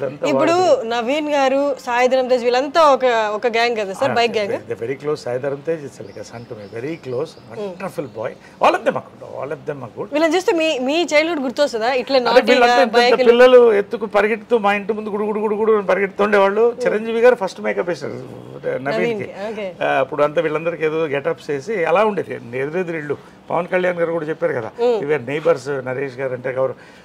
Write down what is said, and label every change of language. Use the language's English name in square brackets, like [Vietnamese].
[Telugu] ఇప్పుడు నవీన్ గారు సాయిధరం తేజ్ వీళ్ళంతా ఒక గ్యాంగ్ కదా sir bike gang [English] very close Sai Dharam Tej it's like a son to me very close wonderful boy all of them are good [Telugu] వీళ్ళని చూస్తే మీ చైల్డ్హుడ్ గుర్తొస్తుందా ఇట్లా పిల్లలు ఎత్తుకు పరిగెడుతూ మా ఇంటి ముందు గుడు పరిగెడుతుండేవాళ్ళు చిరంజీవి గారు ఫస్ట్ మేకప్ వేశారు నవీన్కి అప్పుడు అంతా వీళ్ళందరికీ ఏదో గెటప్స్ వేసి అలా ఉండేది ఎదురెదురు ఇళ్ళు పవన్ కళ్యాణ్ గారు కూడా చెప్పారు కదా ఇవే నైబర్స్ నరేష్ గారు అంటే ఎవరు